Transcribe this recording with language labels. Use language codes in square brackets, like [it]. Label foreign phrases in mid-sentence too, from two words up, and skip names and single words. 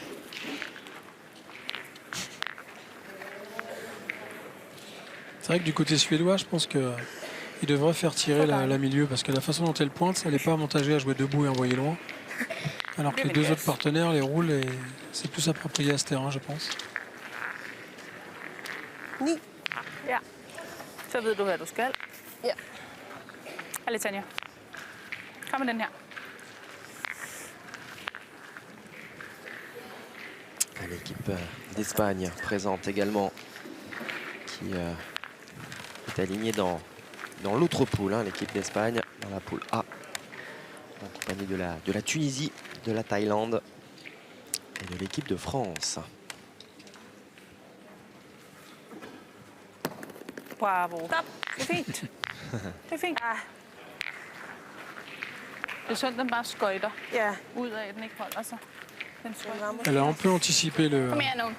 [fr] C'est vrai que du côté suédois, je pense qu'il devrait faire tirer la milieu parce que la façon dont elle pointe, elle n'est pas avantagée à jouer debout et envoyer loin. Alors que les deux autres partenaires les roulent et c'est plus approprié à ce terrain, je pense. 9. [da] Ja. Så ved du, hvad du skal. Ja. Allez, Tanja. Kom med den her. [fr] L'équipe d'Espagne présente également qui est alignée dans l'autre poule, hein, l'équipe d'Espagne, dans la poule A, en compagnie de la Tunisie, de la Thaïlande et de l'équipe de France. Bravo. [da] Stop. Det er fint. Det er fint. Det er sådan, den bare skøjter Ja, ud af, at den ikke holder sig. Den den skøjter. rammer. [fr] Elle a un peu anticipé [da] Kom her nu.